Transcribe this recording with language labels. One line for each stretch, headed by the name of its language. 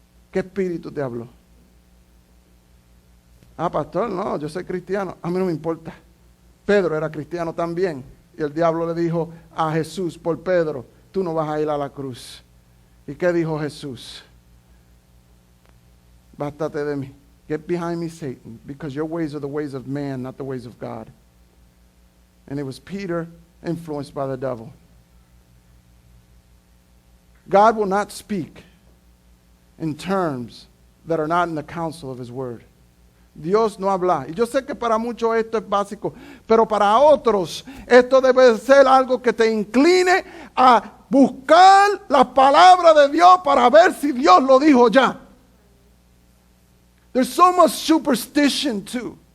Spanish: ¿Qué espíritu te habló? Ah, pastor, no, yo soy cristiano. A mí no me importa. Pedro era cristiano también. Y el diablo le dijo a Jesús por Pedro, tú no vas a ir a la cruz. ¿Y qué dijo Jesús? Bástate de mí.
English: Get behind me, Satan, because your ways are the ways of man, not the ways of God. And it was Peter influenced by the devil. God will not speak in terms that are not in the counsel of his word.
Spanish: Dios no habla. Y yo sé que para muchos esto es básico, pero para otros esto debe ser algo que te incline a buscar las palabras de Dios para ver si Dios lo dijo ya.
English: There's so much superstition too.